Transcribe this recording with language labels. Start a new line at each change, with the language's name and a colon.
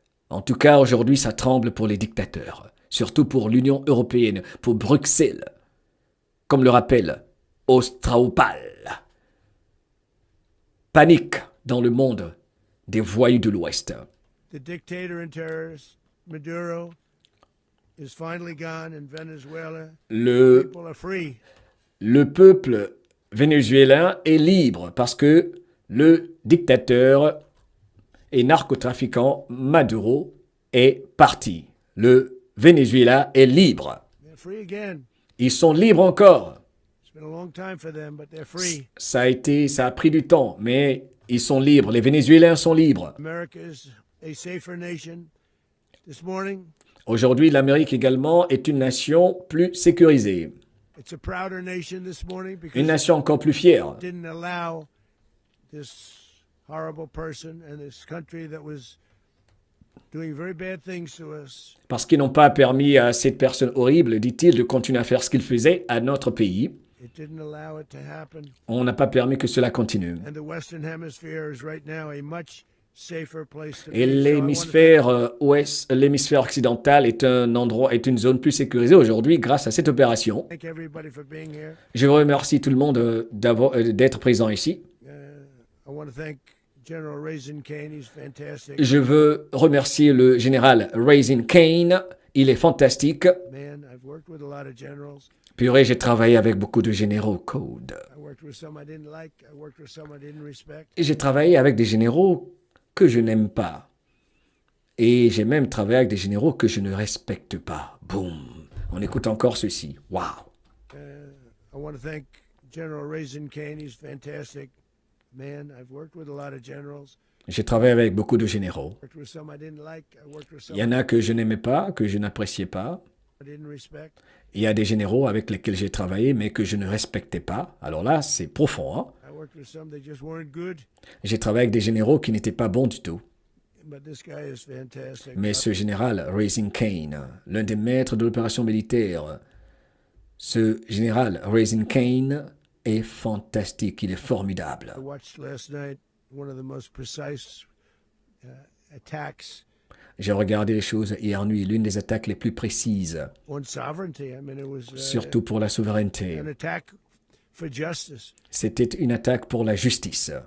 French: En tout cas, aujourd'hui, ça tremble pour les dictateurs, surtout pour l'Union européenne, pour Bruxelles, comme le rappelle Ostraupal. Panique dans le monde des voyous de l'Ouest.
English: The dictator and terrorist Maduro is finally gone in Venezuela. People are free.
French: Le peuple vénézuélien est libre parce que le dictateur et narcotrafiquant Maduro est parti. Le Venezuela est libre.
English: They're free again.
French: Ils sont libres encore.
English: It's been a long time for them, but they're free.
French: Ça a pris du temps, mais ils sont libres. Les Vénézuéliens sont libres.
English: America is a safer nation. This morning,
French: Aujourd'hui, l'Amérique également est une nation plus sécurisée.
English: it's a prouder nation this morning because
French: Une nation encore plus fière.
English: it didn't allow this horrible person and this country that was doing very bad things to us.
French: Parce qu'ils n'ont pas permis à cette personne horrible, dit-il, de continuer à faire ce qu'il faisait à notre pays.
English: It didn't allow it to happen.
French: On n'a pas permis que cela continue.
English: And the Western Hemisphere is right now a much safer place to be.
French: Et
English: So I
French: l'hémisphère ouest, l'hémisphère occidental est un endroit, est une zone plus sécurisée aujourd'hui grâce à cette opération.
English: want to thank everybody for being here.
French: Je remercie tout le monde d'être présent ici.
English: I want to thank General Raisin Kane. He's fantastic.
French: Je veux remercier le général Raisin Kane. Il est fantastique.
English: Man, I've worked with a lot of generals.
French: Purée, j'ai travaillé avec beaucoup de généraux code.
English: I worked with some I didn't like. I worked with some I didn't respect.
French: Et j'ai travaillé avec des généraux que je n'aime pas. Et j'ai même travaillé avec des généraux que je ne respecte pas. Boum. On écoute encore ceci. Waouh.
English: I want to thank General Raisin Kane. He's fantastic. Man, I've worked with a lot of generals.
French: J'ai travaillé avec beaucoup de généraux.
English: Worked with some I didn't like. I worked with some
French: Il y en a que je n'aimais pas, que je n'appréciais pas.
English: I didn't respect.
French: Il y a des généraux avec lesquels j'ai travaillé, mais que je ne respectais pas. Alors là, c'est profond. Hein?
English: I worked with some that just weren't good.
French: J'ai travaillé avec des généraux qui n'étaient pas bons du tout.
English: But this guy is fantastic.
French: Mais ce général, Raisin Kane, l'un des maîtres de l'opération militaire, ce général, Raisin Kane, est fantastique. Il est formidable.
English: I watched last night one of the most precise attacks
French: J'ai regardé les choses hier nuit, l'une des attaques les plus précises,
English: on sovereignty. I mean, it was
French: surtout pour la souveraineté.
English: an attack for justice.
French: C'était une attaque pour la justice.